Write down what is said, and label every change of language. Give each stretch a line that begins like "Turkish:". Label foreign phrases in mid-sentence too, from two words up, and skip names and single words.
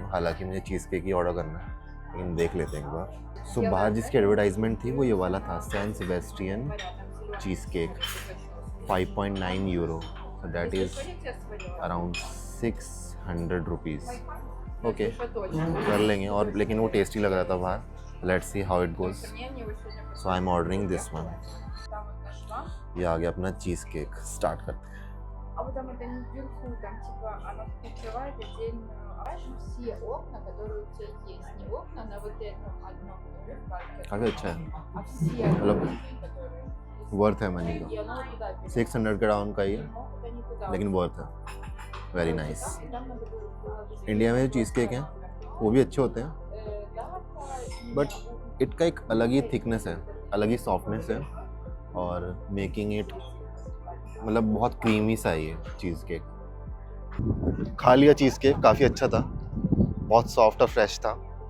Hindi: हालांकि मुझे
English: cheese cake
Hindi: ही ऑर्डर करना है, लेकिन देख लेते हैं एक बार। सो बाहर जिसकी एडवर्टाइजमेंट थी वो ये वाला था,
English: San Sebastian cheese cake,
Hindi: 5.9 यूरो,
English: that is around 600 rupees.
Hindi: ओके, कर लेंगे। और लेकिन वो टेस्टी लग रहा था बाहर।
English: Let's see how it goes. So I am ordering this one.
Hindi: ये आ गया अपना
English: cheese cake,
Hindi: स्टार्ट करते हैं।
Russian: А вот там это не вверху, там типа оно открывает отдельную все окна, которые у тебя есть. Не окна на вот этом одном,
Hindi: काफ़ी अच्छा है,
Russian: а все
Hindi: मतलब
Russian: окна, которые...
Hindi: वर्थ है मनी
Russian: И
Hindi: का।
Russian: оно туда
Hindi: 600 के डाउन का ही है,
Russian: это никуда.
Hindi: लेकिन वर्थ है।
English: very nice.
Russian: Там надо было
Hindi: इंडिया में जो
English: cheese cake
Hindi: हैं वो भी अच्छे होते हैं, बट इनका एक अलग ही थिकनेस है, अलग ही सॉफ्टनेस है, और
English: making it
Hindi: मतलब बहुत क्रीमी सा है ये
English: cheese cake.
Hindi: खा लिया
English: cheese cake,
Hindi: काफ़ी अच्छा था, बहुत सॉफ्ट और फ्रेश था।